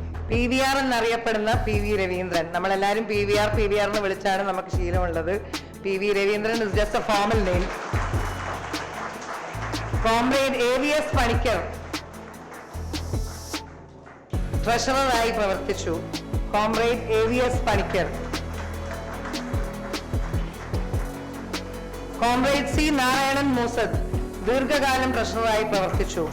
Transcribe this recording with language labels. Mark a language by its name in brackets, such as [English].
[Malayalam] PVR എന്നറിയപ്പെടുന്ന PV Raveendran. നമ്മളെല്ലാവരും PVR എന്ന് വിളിച്ചാണ് നമുക്ക് ശീലമുള്ളത്. [English] PV Raveendran is just a formal name. [Malayalam] Comrade AVS Panicker ട്രഷററായി പ്രവർത്തിച്ചു. Comrade AVS Panicker. Comrade C Narayanan Moosad ദീർഘകാലം ട്രഷററായി പ്രവർത്തിച്ചു.